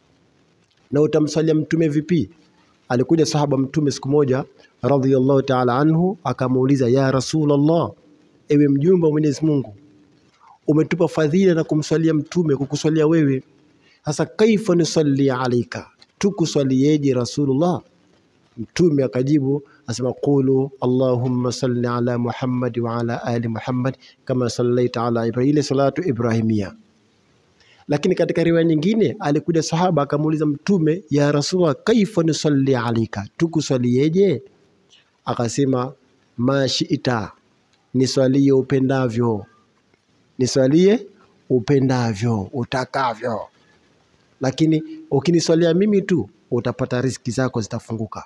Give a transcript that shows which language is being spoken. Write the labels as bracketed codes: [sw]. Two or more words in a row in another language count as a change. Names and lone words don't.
[sw] Na utamswalia mtume vipi? Alikuja sahaba mtume siku moja [ar] رضي الله تعالى عنه, [sw] akamuuliza, [ar] يا رسول الله, [sw] ewe mjumbe wa Mwenyezi Mungu, umetupa fadhila na kumswalia mtume, kukuswalia wewe, hasa [ar] كيف نصلي عليك, [sw] tukuswalieje Rasulullah? Mtume akajibu asema, [ar] قولوا اللهم صل على محمد وعلى آل محمد كما صليت على إبراهيم, ile الصلاة الإبراهيمية. [sw] Lakini katika riwaya nyingine alikuja sahaba akamuuliza mtume, [ar] يا رسول الله، كيف نصلي عليك, [sw] tukuswalieje? Akasema, [ar] ما شئت, [sw] niswalie upendavyo, niswalie upendavyo, utakavyo, lakini ukiniswalia mimi tu utapata riziki zako zitafunguka.